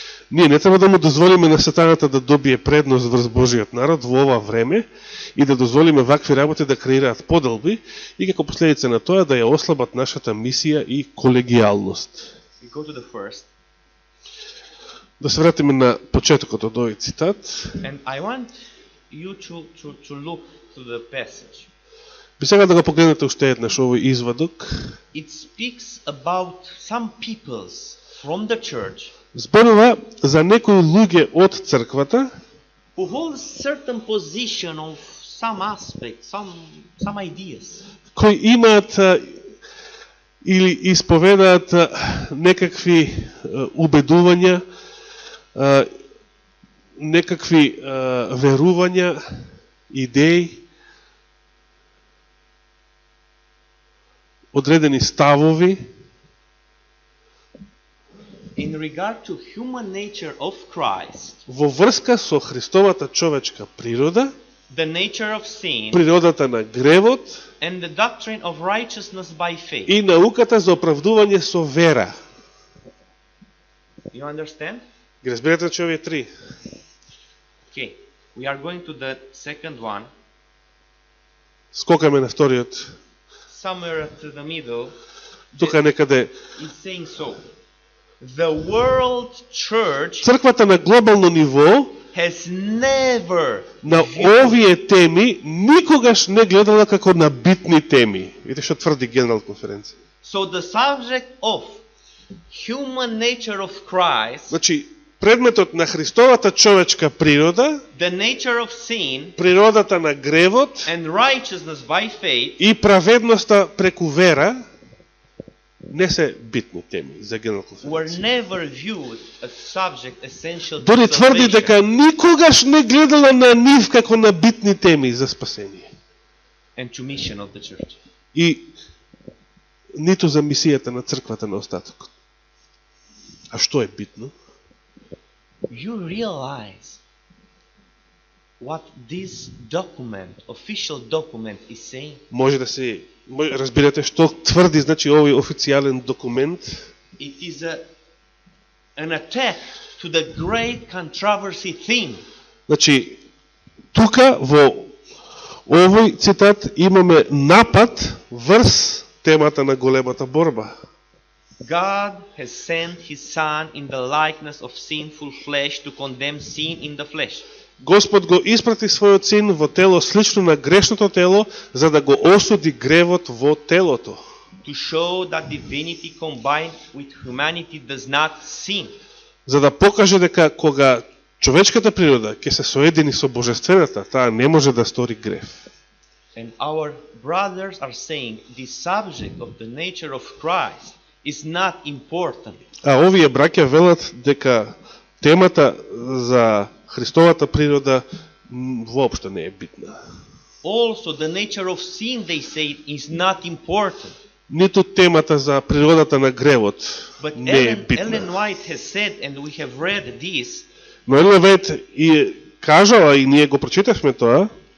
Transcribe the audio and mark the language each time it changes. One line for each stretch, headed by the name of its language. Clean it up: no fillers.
Macedonian: Ние не треба да му дозволиме на сатаната да добие предност врз Божиот народ во ова време и да дозволиме вакви работи да креираат поделби и како последица на тоа да ја ослабат нашата мисија и колегијалност. Да се вратиме на почетокот од овој цитат.
English: And I want you to look to the passage.
Macedonian: Би сега да го погледнете уште еднаш овој извадок.
English: It speaks about some peoples from the church
Macedonian: Зборува за некои луѓе од црквата
English: who hold certain position of some aspect, some ideas.
Macedonian: Кои имаат или исповедаат некакви убедувања, некакви верувања, идеи, одредени ставови,
English: in regard to human nature of Christ,
Macedonian: во врска со Христовата човечка природа,
English: the nature of sin,
Macedonian: природата на гревот
English: and the doctrine of righteousness by faith.
Macedonian: и науката за оправдување со вера.
English: You understand?
Macedonian: Ги разбирате че овие три?
English: Okay, we are going to the second one.
Macedonian: Скокаме на вториот.
English: Somewhere to the middle,
Macedonian: Тука некаде
English: is saying so. The world church
Macedonian: црквата на глобално ниво
English: has never
Macedonian: на
English: viewed
Macedonian: овие теми никогаш не гледала како на битни теми. Видите што тврди Генерална конференција.
English: So the subject of human nature of Christ,
Macedonian: Значи, предметот на Христовата човечка природа,
English: the nature of sin,
Macedonian: природата на гревот
English: and righteousness by faith
Macedonian: и праведноста преку вера не се битни теми за Генерална
English: were
Macedonian: конференција.
English: never viewed as subject essential to
Macedonian: Дори тврди
English: salvation.
Macedonian: дека никогаш не гледала на нив како на битни теми за спасение.
English: And to mission of the church.
Macedonian: И ниту за мисијата на црквата на остатокот. А што е битно?
English: You realize what this document, official document, is saying?
Macedonian: Може да се разбирате што тврди значи овој официјален документ.
English: It is an attack to the great controversy theme.
Macedonian: Значи тука во овој цитат имаме напад врз темата на големата борба.
English: God has sent his son in the likeness of sinful flesh to condemn sin in the flesh.
Macedonian: Господ го испрати својот син во тело слично на грешното тело, за да го осуди гревот во телото.
English: To show that divinity combined with humanity does not sin.
Macedonian: За да покаже дека кога човечката природа ќе се соедини со божествената, таа не може да стори грев.
English: And our brothers are saying the subject of the nature of Christ is not important.
Macedonian: А овие браќа велат дека темата за Христовата природа воопшто не е битна.
English: Also, the nature of sin, they say, is not important.
Macedonian: Ниту темата за природата на гревот
English: But
Macedonian: не е
English: Ellen
Macedonian: битна.
English: White has said, and we have read this,
Macedonian: Но Елен Вајт и кажала, и ние го прочитавме тоа,